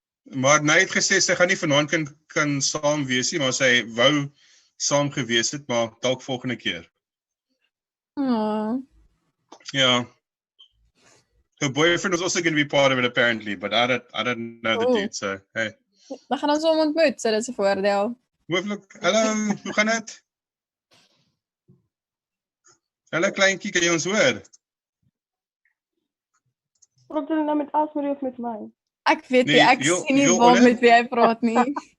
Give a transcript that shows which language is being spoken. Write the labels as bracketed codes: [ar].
[af] Maar hy het gesê sy gaan nie vanaand kan saam wees nie, maar sy wou saam gewees het, maar dalk volgende keer. Yeah. [en] Her boyfriend was also going to be part of it apparently, but I don't know the dude, so hey. [af] Dan gaan ons hom ontmoet, so dit is 'n voordeel. Hooflik, hallo, hoe gaan dit? Hallo kleintjie, kan jy ons hoor? Praat jy nou met Asmarie of met my? Ek weet nie, ek sien nie waar met wie hy praat nie.